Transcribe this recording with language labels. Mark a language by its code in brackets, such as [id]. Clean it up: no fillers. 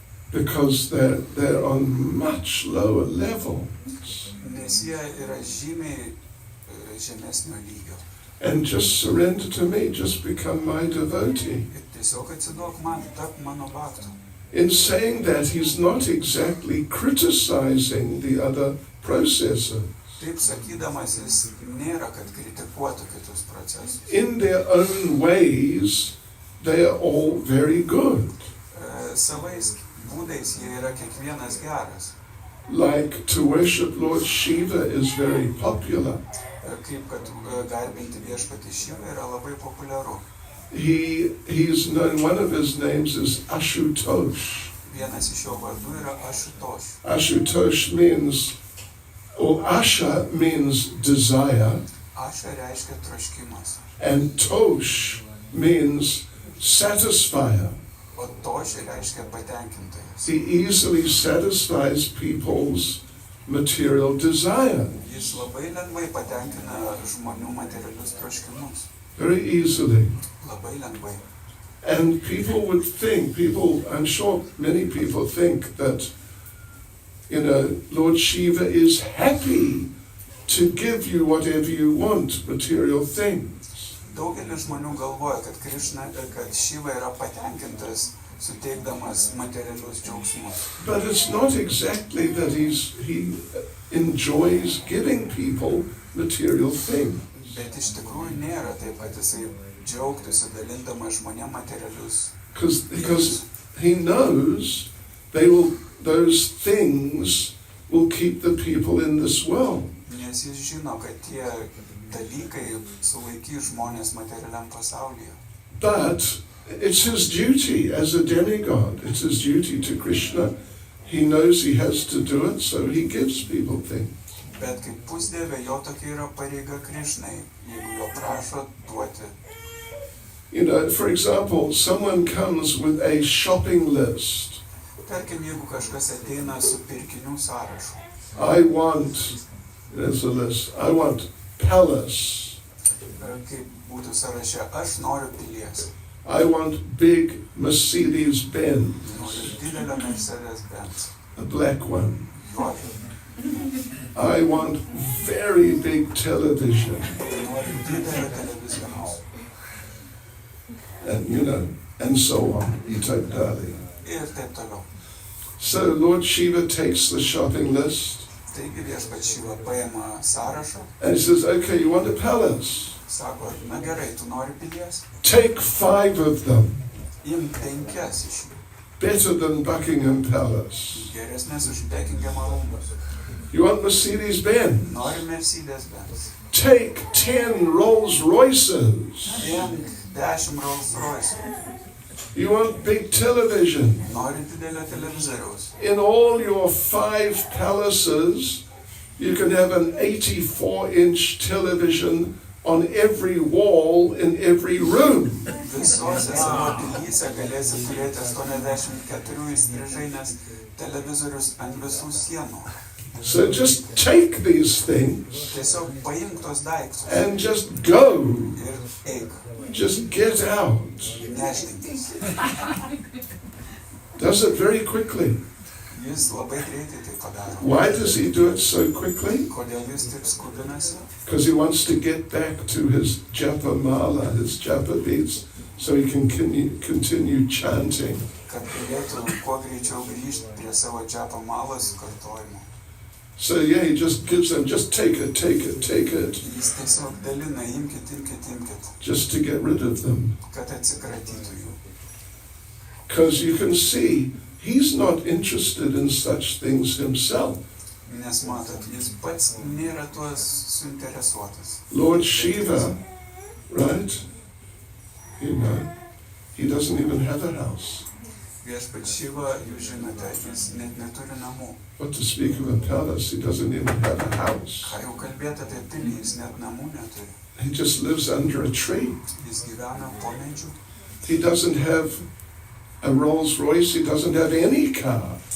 [en] Because they're on much lower levels. [lt] Nes jie yra žymiai žemesnio lygio. [en] And just surrender to me, just become my devotee. [lt] Ir tiesiog atsiduok man, tap mano baktu. [en] In saying that, he's not exactly criticizing the other processes. [lt] Taip sakydamas, jis nėra, kad kritikuotų kitus procesus. [en] In their own ways, they are all very good. [lt] Savais būdais jie yra kiekvienas geras. [en] Like to worship Lord Shiva is very popular. [lt] Kaip kad garbinti viešpatį Šivą yra labai populiaru. [en] He's known, one of his names is Ashutosh. [lt] Vienas iš jo vardų yra Ashutosh. [en] Ashutosh means, or Asha means desire, [lt] Asha reiškia troškimas, [en] and Tosh means satisfier. [lt] o Tosh reiškia patenkintojas. [en] He easily satisfies people's material desire. [lt] Jis labai lengvai patenkina žmonių materialius troškimus. [en] Very easily. [lt] Labai lengvai. [en] And people would think, I'm sure many people think that, Lord Shiva is happy to give you whatever you want, material things. [lt] Daugelis žmonių galvoja, kad Šiva yra patenkintas suteikdamas materialius džiaugsmus. [en] But it's not exactly that he enjoys giving people material things. [lt] Bet iš tikrųjų nėra taip, kad jisai džiaugtųsi dalindamas žmonėm materialius. [en] Because he knows they will those things will keep the people in this world. [lt] Nes jis žino, kad tie dalykai sulaikys žmonės materialiam pasaulyje. [en] But it's his duty as a demigod. It's his duty to Krishna. He knows he has to do it, so he gives people things. [lt] Bet kaip pusdievė, jo tokia yra pareiga Krišnai, jeigu jo prašo duoti. [en] You know, for example, someone comes with a shopping list. [lt] Tarkim, jeigu kažkas ateina su pirkinių sąrašu. [en] I want, there's a list, I want palace. [lt] Kaip būtų sąraše, aš noriu pilies. [en] I want big Mercedes Benz, [lt] Noriu didelio Mercedes Benz. [en] a black one. [lt] Juodą. [en] I want very big television. [lt] Noriu didelio televizoriaus. [en] And, you know, and so on. You take Dali. [lt] Ir taip toliau. [en] So Lord Shiva takes the shopping list [lt] Taigi viešpats Šiva paima sąrašą, [en] and he says, okay, you want a palace? [lt] sako, na gerai, tu nori pilies? [en] Take 5 of them. [lt] Imk 5 iš jų. [en] Better than Buckingham Palace. [lt] Geresnės už Buckinghamo rūmus. [en] You want Mercedes Benz? [lt] Nori Mercedes Benz. [en] Take 10 Rolls Royces. [lt] Imk 10 Rolls Royce. [en] You want big television. [lt] Nori didelio televizoriaus. [en] In all your 5 palaces, you can have an 84-inch television on every wall in every room. [lt] Visose savo pilyse galėsi turėti 84 įstrižainės televizorius ant visų sienų. [en] So just take these things [lt] Tiesiog paimk tos daiktus [en] and just go. [lt] ir eik. [en] Just get out. [lt] Nešdinkis. [en] Does it very quickly. [lt] Jis labai greitai tai padaro. [en] Why does he do it so quickly? [lt] Kodėl jis taip skubinasi? [en] Because he wants to get back to his japa mala, his japa beads, so he can continue chanting. [lt] Kad galėtų kuo greičiau grįžti prie savo džapa malos kartojimo. [en] So yeah, he just gives them, just take it, take it, take it, [lt] Jis tiesiog dalina, imkit, imkit, imkit, [en] just to get rid of them. [lt] kad atsikratytų jų. [en] Because you can see, he's not interested in such things himself. [lt] Nes matot, jis pats nėra tuos suinteresuotas. [en] Lord Shiva, right? You know, he doesn't even have a house. [lt] Viešpats Šiva, jūs žinote, jis net neturi namų. [en] What to speak of a palace, he doesn't even have a house. [lt] Ką jau kalbėti apie pilį, jis net namų neturi. [en] He just lives under a tree. [lt] Jis gyvena po medžiu. [en] He doesn't have a Rolls Royce, he doesn't have any car.